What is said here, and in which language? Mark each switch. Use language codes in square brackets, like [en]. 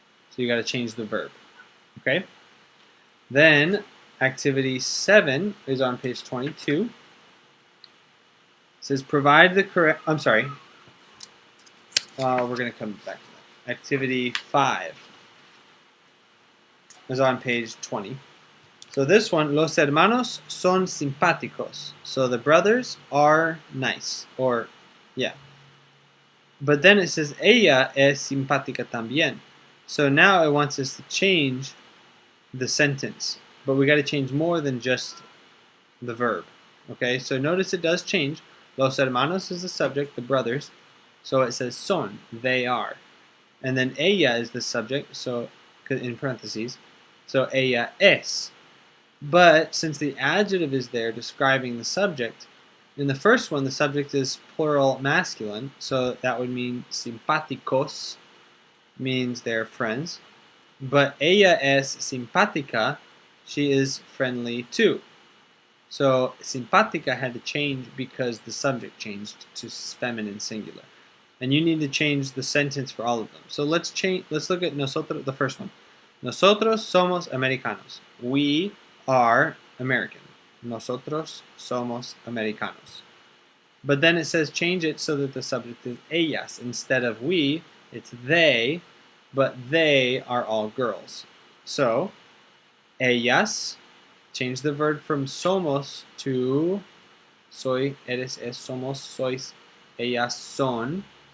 [en] So you got to change the verb. Okay? Then activity 7 is on page 22. It says provide the correct, we're going to come back to that. Activity 5 is on page 20. So this one, [es] los hermanos son simpáticos. [en] So the brothers are nice, or yeah. But then it says [es] ella es simpática también. [en] So now it wants us to change the sentence, but we got to change more than just the verb. Okay, so notice it does change. Los hermanos is the subject, the brothers. So it says son, they are. And then ella is the subject, so in parentheses. So ella es. But since the adjective is there describing the subject, in the first one the subject is plural masculine, so that would mean simpáticos means they're friends. But [es] ella es simpática, [en] she is friendly too. So simpática had to change because the subject changed to feminine singular. And you need to change the sentence for all of them. So let's look at nosotros, the first one. [es] Nosotros somos americanos. [en] We are American. [es] Nosotros somos americanos. [en] But then it says change it so that the subject is ellas. Instead of we, it's they, but they are all girls. So, ellas, change the verb from somos to soy, eres, es, somos, sois, ellas son.